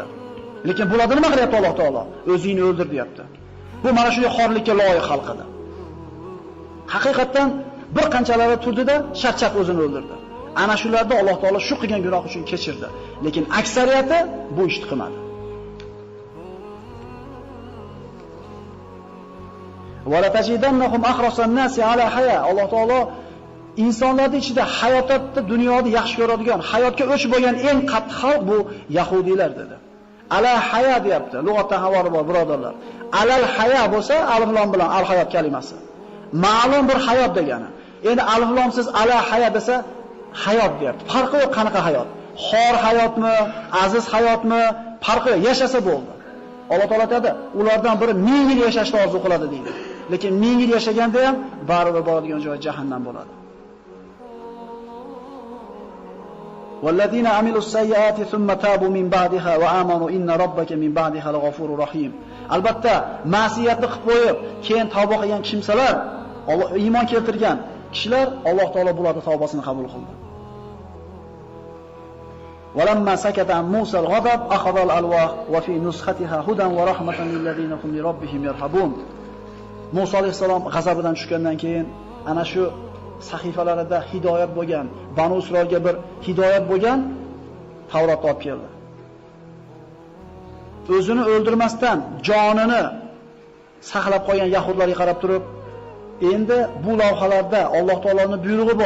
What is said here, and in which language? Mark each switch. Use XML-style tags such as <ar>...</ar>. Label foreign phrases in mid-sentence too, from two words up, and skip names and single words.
<uz>Lekin bularni nima qilyapti Alloh taolo? O'zingni o'ldir deyapti. Bu mana shu xorlikka loyiq xalq edi. Haqiqatan bir qanchalari turdida shart o'zini o'ldirdi. Ana shularda Alloh taolo shu qilgan gunoh uchun kechirdi. Lekin aksariyati bu ishni qilmadi.</uz> <ar>ولتجدنهم أحرص الناس على حياة.</ar> <uz>Alloh taolo insonlarning ichida hayotda dunyoni yaxshi ko'radigan, hayotga o'ch bo'lgan eng qattiq xalq bu yahudiylar dedi.</uz> <ar>على حياة</ar> <uz>deyapti. Lug'atda havori bor birodarlar.</uz> <ar>على الحياة</ar> <uz>bo'lsa alif lam bilan al hayot kalimasi. Ma'lum bir hayot degani. Endi alif lamsiz</uz> <ar>على حياة</ar> <uz>desa hayot deyapti. Farqi yo'q qanaqa hayot. Xor hayotmi, aziz hayotmi, farqi yo'q, yashasa bo'ldi. Alloh taolo aytadi, ulardan biri 1000 yil yashashni orzu qiladi deydi. Lekin 1000 yil yashaganda ham baribir boradigan joyi jahannam bo'ladi.</uz> <ar>والذين عملوا السيئات ثم تابوا من بعدها وآمنوا إن ربك من بعدها لغفور رحيم.</ar> <uz>Albatta, ma'siyatni qilib qo'yib, keyin tavba qilgan kimsalar, iymon keltirgan kishilar Alloh taolo bularning tavbasini qabul qildi.</uz> <ar>ولما سكت عن موسى الغضب أخذ الألواح وفي نسختها هدى ورحمة للذين هم لربهم يرهبون.</ar> <uz>Musa alayhisalom g'azabidan tushgandan keyin ana shu sahifalarida hidoyat bo'lgan, Banu Isroilga bir hidoyat bo'lgan Tavrotni olib keldi. O'zini o'ldirmasdan jonini saqlab qolgan yahudlarga qarab turib, endi bu lavhalarda Alloh taoloning buyrug'i bor.</uz>